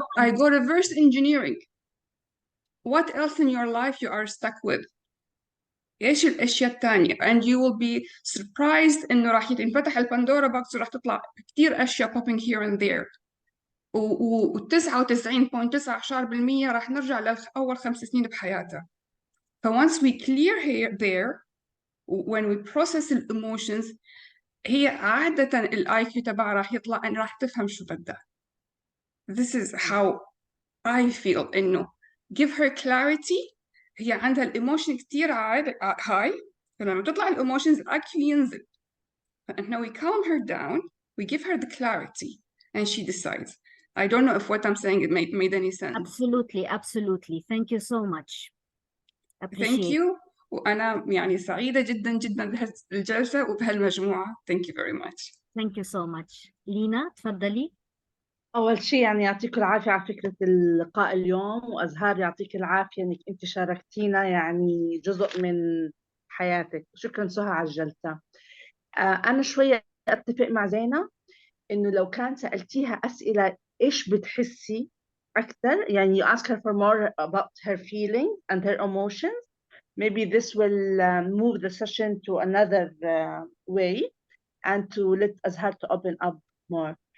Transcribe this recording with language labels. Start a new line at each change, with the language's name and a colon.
English: I go reverse engineering. What else in your life you are stuck with؟
Arabic: إيش الأشياء الثانية؟
English: and you will be surprised
Arabic: إنه راح ينفتح الباندورا بوكس وراح تطلع كتير أشياء
English: popping here and there.
Arabic: و 99.9% راح نرجع لأول 5 سنين بحياتها.
English: once we clear here there, when we process the emotions,
Arabic: هي عادة ال IQ تبعها راح يطلع إن راح تفهم شو بدها.
English: This is how I feel إنه give her clarity.
Arabic: هي عندها الإيموشن كتير high، فلما تطلع الإيموشنز ال IQ ينزل. فإحنا
English: we calm her down, we give her the clarity, and she decides. I don't know if what I'm saying it made any sense. Absolutely. Thank you so much. Thank Appreciate. you.
Arabic: وأنا يعني سعيدة جدا جدا بهالجلسة وبهالمجموعة.
English: Thank you very much. Thank you so much.
Arabic: لينا تفضلي. أول شيء يعني يعطيك العافية على فكرة اللقاء اليوم، وأزهار يعطيك العافية إنك أنت شاركتينا يعني جزء من حياتك. شكرا سهى على الجلسة. أنا شوية أتفق مع زينة إنه لو كان سألتيها أسئلة إيش بتحسي أكثر، يعني
English: you ask her for more about her feelings and her emotions, maybe this will move the session to another way and to let Azhar to open up more.